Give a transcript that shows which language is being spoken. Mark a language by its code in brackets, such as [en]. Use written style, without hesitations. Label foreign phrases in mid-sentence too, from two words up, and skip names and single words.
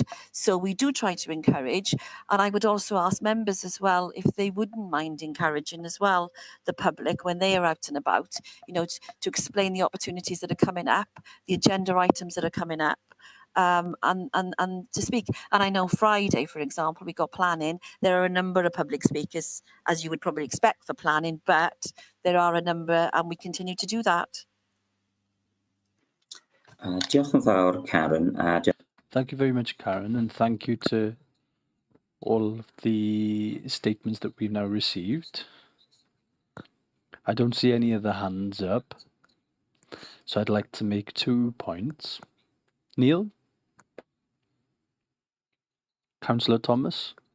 [en] So we do try to encourage, and I would also ask members as well if they wouldn't mind encouraging as well the public when they are out and about, you know, to explain the opportunities that are coming up, the agenda items that are coming up. And to speak. And I know Friday, for example, we got planning. There are a number of public speakers, as you would probably expect for planning, but there are a number, and we continue to do that. [cy] Diolch yn fawr, Karen. [en] Thank you very much, Karen, and thank you to all of the statements that we've now received. I don't see any other hands up, so I'd like to make 2 points. Neil? Councillor Thomas?